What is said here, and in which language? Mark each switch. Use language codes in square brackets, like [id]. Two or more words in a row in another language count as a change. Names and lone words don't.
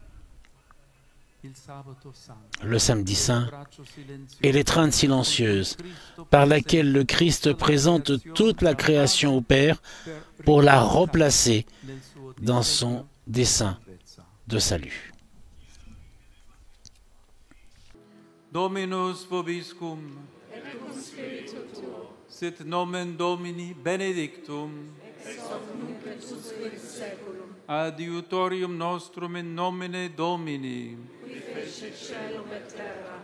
[fr] Le samedi saint est l'étreinte silencieuse par laquelle le Christ présente toute la création au Père pour la replacer dans son dessein de salut. [la] Dominus vobiscum, et cum spiritu tuo, sit nomen Domini benedictum, ex hoc nunc et usque in saeculum, adiutorium nostrum in nomine Domini, qui fecit caelum et terra.